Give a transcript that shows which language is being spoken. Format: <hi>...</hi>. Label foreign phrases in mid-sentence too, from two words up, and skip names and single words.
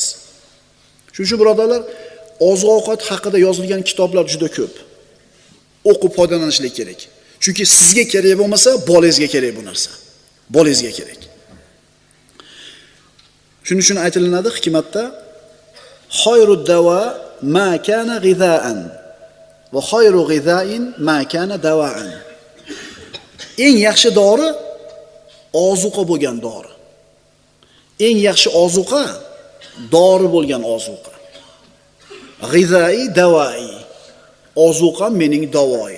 <uz>Shuning uchun birodarlar, oziq-ovqat haqida yozilgan kitoblar juda ko'p. O'qib foydalanishlik kerak. Chunki sizga kerak bo'lmasa, bolangizga kerak bu narsa. Bolangizga kerak. Shuning uchun aytilinadi hikmatda,</uz> <ar>xoyrud dawa ma kana g'izaan va xoyru g'izain ma kana dawaan.</ar> <uz>Eng yaxshi dori ozuqa bo'lgan dori. Eng yaxshi ozuqa dori bo'lgan ozuqa.</uz> <fa>G'izai davai.</fa> <uz>Ozuqa mening davoyim.</uz>